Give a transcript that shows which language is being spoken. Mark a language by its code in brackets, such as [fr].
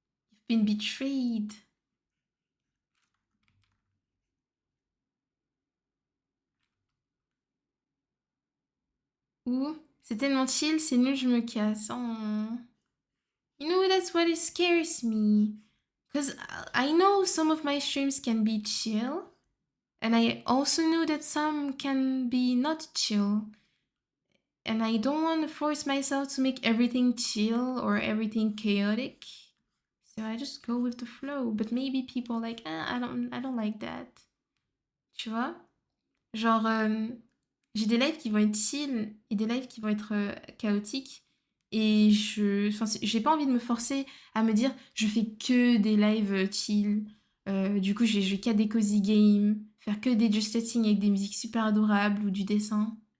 [en] You've been betrayed! [fr] Ou c'est tellement chill, c'est nul, je me casse. Oh. [en] You know, that's what it scares me. Because I know some of my streams can be chill, and I also know that some can be not chill. And I don't want to force myself to make everything chill or everything chaotic. So I just go with the flow. But maybe people are like, I don't like that. [fr] Tu vois? Genre, j'ai des lives qui vont être chill et des lives qui vont être chaotiques. Et j'ai pas envie de me forcer à me dire, je fais que des lives chill. Du coup, je vais jouer qu'à des cozy games, faire que des just chatting avec des musiques super adorables ou du dessin.